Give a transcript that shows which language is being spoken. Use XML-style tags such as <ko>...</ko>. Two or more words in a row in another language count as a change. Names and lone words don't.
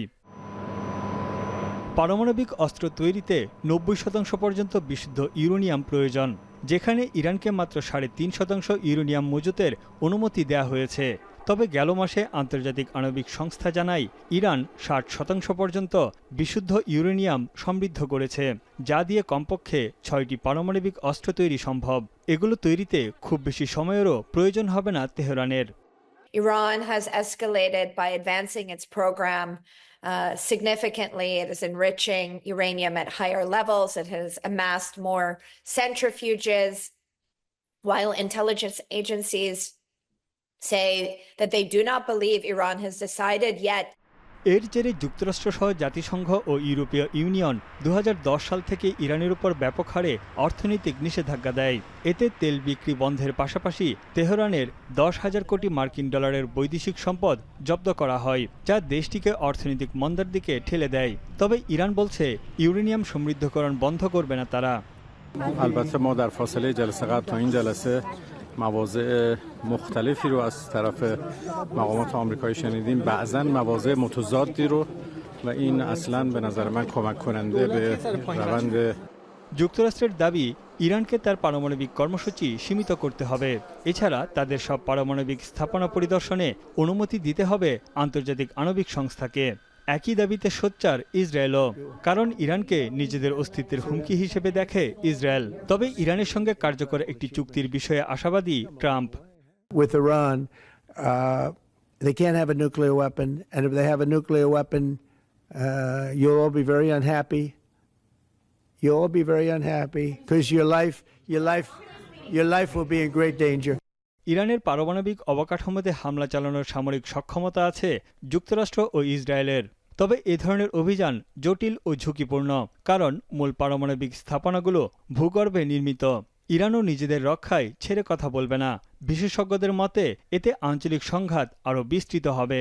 <bn>পারমাণবিক অস্ত্র তৈরিতে 90% পর্যন্ত বিশুদ্ধ ইউরেনিয়াম প্রয়োজন, যেখানে ইরানকে মাত্র 3.5% ইউরেনিয়াম মজুতের অনুমতি দেওয়া হয়েছে। তবে গেল মাসে আন্তর্জাতিক আণবিক সংস্থা জানায় ইরান 60% পর্যন্ত বিশুদ্ধ ইউরেনিয়াম সমৃদ্ধ করেছে, যা দিয়ে কমপক্ষে 6টি পারমাণবিক অস্ত্র তৈরি সম্ভব। এগুলো তৈরিতে খুব বেশি সময়েরও প্রয়োজন হবে না তেহরানের।</bn> <en>Iran has escalated by advancing its program significantly. It is enriching uranium at higher levels. It has amassed more centrifuges, while intelligence agencies say that they do not believe Iran has decided yet.</en> <bn>এর জেরে যুক্তরাষ্ট্রসহ জাতিসংঘ ও ইউরোপীয় ইউনিয়ন 2010 সাল থেকে ইরানের উপর ব্যাপক হারে অর্থনৈতিক নিষেধাজ্ঞা দেয়। এতে তেল বিক্রি বন্ধের পাশাপাশি তেহরানের 10,000 কোটি মার্কিন ডলারের বৈদেশিক সম্পদ জব্দ করা হয়, যা দেশটিকে অর্থনৈতিক মন্দার দিকে ঠেলে দেয়। তবে ইরান বলছে ইউরেনিয়াম সমৃদ্ধকরণ বন্ধ করবে না তারা।</bn> <fa>البته ما در فاصله جلسه قبل تا این جلسه مواضع مختلفی رو از طرف مقامات آمریکایی شنیدیم، بعضاً مواضع متضادی رو و این اصلاً به نظر من کمک کننده به روند</fa> <bn>যুক্তরাষ্ট্রের দাবি ইরানকে তার পারমাণবিক কর্মসূচি সীমিত করতে হবে। এছাড়া তাদের সব পারমাণবিক স্থাপনা পরিদর্শনে অনুমতি দিতে হবে আন্তর্জাতিক আণবিক সংস্থাকে। একই দাবিতে সোচ্চার ইসরায়েলও, কারণ ইরানকে নিজেদের অস্তিত্বের হুমকি হিসেবে দেখে ইসরায়েল। তবে ইরানের সঙ্গে কার্যকর একটি চুক্তির বিষয়ে আশাবাদী ট্রাম্প।</bn> <en>With Iran, they can't have a nuclear weapon, and if they have a nuclear weapon, you'll all be very unhappy. You'll all be very unhappy because your life will be in great danger.</en> <bn>ইরানের পারমাণবিক অবকাঠামোতে হামলা চালানোর সামরিক সক্ষমতা আছে যুক্তরাষ্ট্র ও ইসরায়েলের। তবে এ ধরনের অভিযান জটিল ও ঝুঁকিপূর্ণ, কারণ মূল পারমাণবিক স্থাপনাগুলো ভূগর্ভে নির্মিত। ইরানও নিজেদের রক্ষায় ছেড়ে কথা বলবে না। বিশেষজ্ঞদের মতে এতে আঞ্চলিক সংঘাত আরও বিস্তৃত হবে।</bn>